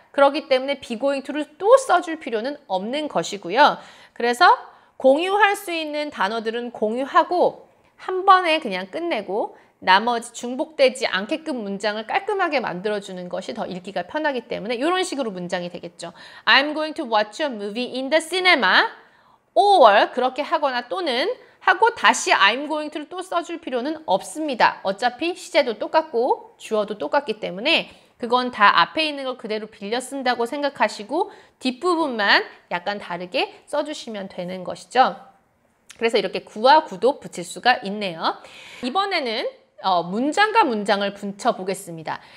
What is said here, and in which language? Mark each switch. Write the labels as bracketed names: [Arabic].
[Korean] 그렇기 때문에 be going to를 또 써줄 필요는 없는 것이고요. 그래서 공유할 수 있는 단어들은 공유하고 한 번에 그냥 끝내고 나머지 중복되지 않게끔 문장을 깔끔하게 만들어주는 것이 더 읽기가 편하기 때문에 이런 식으로 문장이 되겠죠. [English] I'm going to watch a movie in the cinema or [Korean] 그렇게 하거나 또는 하고 다시 [English] I'm going to를 [Korean] 또 써줄 필요는 없습니다. 어차피 시제도 똑같고 주어도 똑같기 때문에 그건 다 앞에 있는 걸 그대로 빌려 쓴다고 생각하시고 뒷부분만 약간 다르게 써주시면 되는 것이죠. 그래서 이렇게 구와 구도 붙일 수가 있네요. 이번에는 문장과 문장을 붙여보겠습니다.